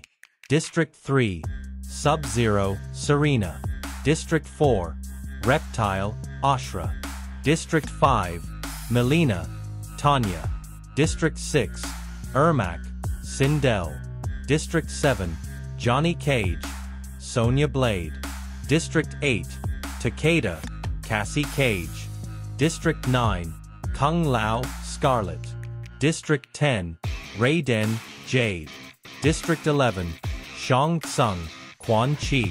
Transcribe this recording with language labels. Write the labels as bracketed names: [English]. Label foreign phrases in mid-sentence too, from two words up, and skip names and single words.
[English] District 3, Sub-Zero, Serena. District 4, Reptile, Ashra. District 5, Melina, Tanya. District 6, Ermac, Sindel. District 7, Johnny Cage, Sonya Blade. District 8, Takeda, Cassie Cage. District 9, Kung Lao, Scarlet. District 10, Raiden, Jade. District 11, Shang Tsung, Quan Chi.